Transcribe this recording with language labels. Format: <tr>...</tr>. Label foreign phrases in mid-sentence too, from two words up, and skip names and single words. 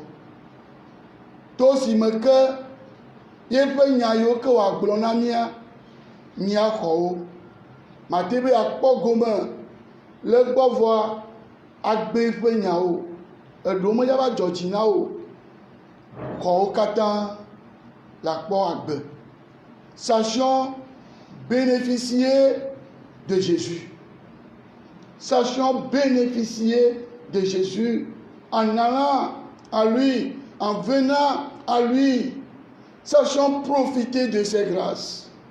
<ee>To si me ke yeƒe nya yiwo ke wòagblɔ na mía, míaxɔ wo. Mate be akpɔ gome le egbɔ vɔa, agbe ƒe nyawo, eɖewo medza va dzɔ dzi na wo. Xɔwo katã la kpɔ agbe.</ee> <fr>Sachons bénéficier de Jésus. Sachons bénéficier de Jésus en allant à lui, en venant à lui. Sachons profiter de ses grâces.</fr>